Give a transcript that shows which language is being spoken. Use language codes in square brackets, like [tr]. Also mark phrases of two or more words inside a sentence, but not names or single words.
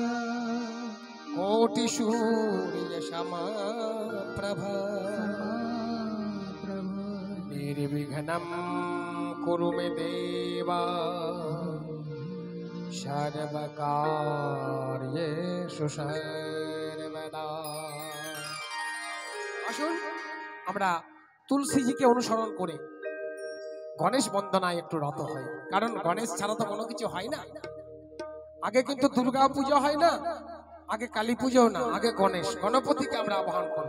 [sa] कोटि सूर्य समप्रभ प्रभ निर्विघ्नं कुरु मे देवा सर्वकार्येषु सर्वदा। [bn] আসুন আমরা তুলসীজিকে অনুসরণ করে গণেশ বন্দনায় একটু রত হয়, কারণ গণেশ ছাড়া তো কোনো কিছু হয় না। আগে কিন্তু দুর্গা পূজা হয় না, আগে কালী পুজোও না, আগে গণেশ, গণপতিকে আমরা আহ্বান করব।